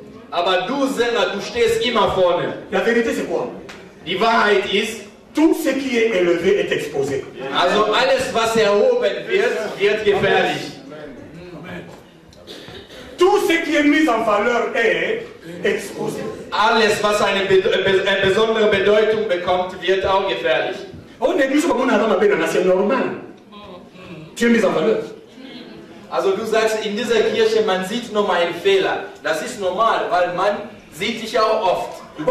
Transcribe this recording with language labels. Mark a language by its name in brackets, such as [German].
[German] Aber du Sänger, du stehst immer vorne. [French] La vérité c'est quoi? [German] Die Wahrheit ist, [French] tout ce qui est élevé est exposé. [German] Also alles, was erhoben wird, wird gefährlich. [French] Tout ce qui est mis en valeur est exposé. [German] Alles, was eine besondere Bedeutung bekommt, wird auch gefährlich. [French] On église comme on a dans la c'est normal. Tu es mis en valeur. [German] Also du sagst, in dieser Kirche, man sieht nur mal einen Fehler. Das ist normal, weil man sieht dich ja auch oft.